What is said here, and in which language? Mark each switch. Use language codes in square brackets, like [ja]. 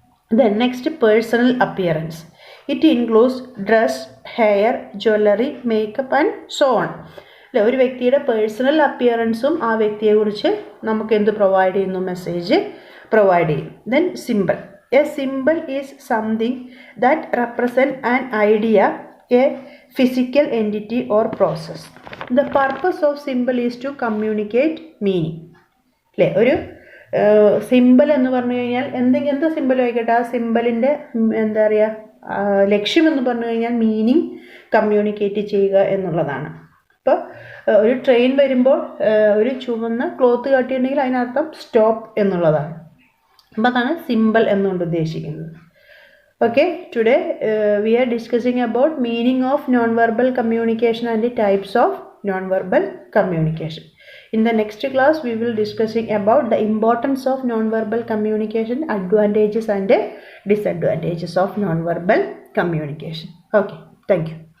[en] Then next personal appearance. It includes dress, hair, jewellery, makeup and so on. [ml] അല്ലേ, ഒരു വ്യക്തിയുടെ personal അപ്പിയറൻസും ആ വ്യക്തിയെക്കുറിച്ച് നമുക്ക് എന്ത് പ്രൊവൈഡ് ചെയ്യുന്നു, മെസ്സേജ് പ്രൊവൈഡ് ചെയ്യും. [en] Then symbol. A symbol is something that represent an idea, a physical entity or process. The purpose of symbol is to communicate meaning. [ml] അല്ലേ, ഒരു സിമ്പിൾ എന്ന് പറഞ്ഞു കഴിഞ്ഞാൽ എന്ത് സിമ്പിൾ ആയിക്കോട്ടെ, ആ സിമ്പിളിൻ്റെ എന്താ പറയുക, ലക്ഷ്യം എന്ന് പറഞ്ഞു കഴിഞ്ഞാൽ മീനിങ് കമ്മ്യൂണിക്കേറ്റ് ചെയ്യുക എന്നുള്ളതാണ്. ഇപ്പോൾ ഒരു ട്രെയിൻ വരുമ്പോൾ ഒരു ചുവന്ന ക്ലോത്ത് കാട്ടിയിട്ടുണ്ടെങ്കിൽ അതിനർത്ഥം സ്റ്റോപ്പ് എന്നുള്ളതാണ്. അപ്പോൾ അതാണ് സിമ്പിൾ എന്നുകൊണ്ട് ഉദ്ദേശിക്കുന്നത്. [en] Okay, today we are discussing about meaning of non-verbal communication and the types of non-verbal communication. In the next class, we will discussing about the importance of non-verbal communication, advantages and disadvantages of non-verbal communication. Okay, thank you.